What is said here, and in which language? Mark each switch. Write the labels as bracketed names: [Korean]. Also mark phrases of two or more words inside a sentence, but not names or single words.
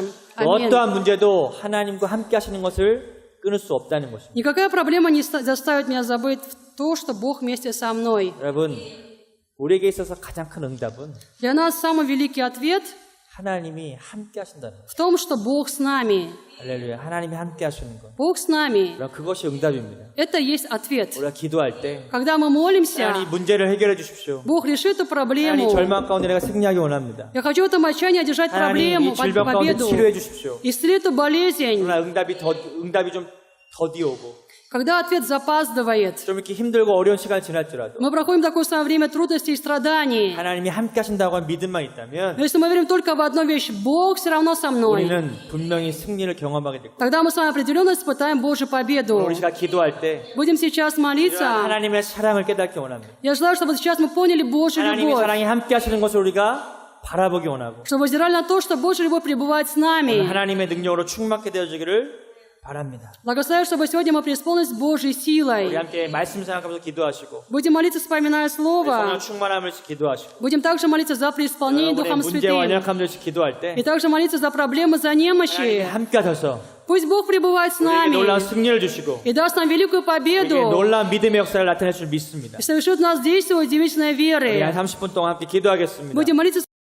[Russian] Аминь. [Korean] 어떠한 문제도 하나님과 함께 하시는 것을 끊을 수 없다는 것입니다. [Russian] Никакая проблема не заставит меня забыть то, что Бог вместе со мной. [Korean] 여러분, 우리에게 있어서 가장 큰 응답은 [Russian] Для нас самый великий ответ [Korean] 하나님이 함께 하신다는 것. [Russian] в том, что Бог с нами. [Korean] 할렐루야. 하나님이 함께 하시는 것. [Russian] Бог с нами. [Korean] 그럼 그것이 응답입니다. [Russian] Это есть ответ. [Korean] 우리가 기도할 때 [Russian] Когда мы молимся, [Korean] 하나님 문제를 해결해 주십시오. [Russian] Бог решит эту [Korean] 하나님 [Russian] проблему. [Korean] 절망 가운데 내가 승리하기 원합니다. [Russian] Я хочу в этом отчаянии одержать [Korean] 하나님 [Russian] проблему, [Korean] 이 질병 가운데 [Russian] победу. [Korean] 치료해 주십시오. [Russian] Исцели эту болезнь. [Korean] 그러나 응답이 좀 더디오고 [Russian] Когда ответ запаздывает, [Korean] 좀 이렇게 힘들고 어려운 시간이 지날지라도 [Russian] мы проходим такое самое время трудностей и страданий. [Korean] 하나님이 함께 하신다고 한 믿음만 있다면 [Russian] Но если мы верим только в одну вещь, Бог все равно со мной, [Korean] 우리는 분명히 승리를 경험하게 될 거예요. [Russian] тогда мы с вами определенно испытаем Божью победу. [Korean] 우리 시간 기도할 때 [Russian] Будем сейчас [Korean] 이러한 [Russian] молиться. [Korean] 하나님의 사랑을 깨닫기 원합니다. [Russian] Я желаю, чтобы сейчас мы поняли Божью [Korean] 하나님의 [Russian] любовь, [Korean] 사랑이 함께 하시는 것을 우리가 바라보기 원하고 [Russian] чтобы взирали на то, что Божья любовь пребывает с [Korean] 오늘 [Russian] нами. [Korean] 하나님의 능력으로 충만케 되어지기를 바랍니다. [Russian] Благословляю, чтобы сегодня мы преисполнились Божьей [Korean] 우리 [Russian] силой. [Korean] 함께 말씀 생각하면서 기도하시고 [Russian] Будем молиться, вспоминая Слово. [Korean] 성령 충만함을 기도하시고 [Russian] Будем также молиться за преисполнение [Korean] 여러분의 [Russian] Духом [Korean] 문제와 [Russian] Святым. [Korean] 연약함들 기도할 때 [Russian] И также молиться за проблемы, за [Korean] 하나님이 [Russian] немощи. [Korean] 함께 하셔서 [Russian] Пусть Бог пребывает с [Korean] 우리에게 놀라운 [Russian] нами [Korean] 승리를 주시고 [Russian] и даст нам великую [Korean] 우리에게 [Russian] победу. [Korean] 놀라운 믿음의 역사를 나타낼 줄 믿습니다. [Russian] И совершит в нас действие удивительной [Korean] 우리 한 [Russian] веры. [Korean] 30분 동안 함께 기도하겠습니다. [Russian] Будем молиться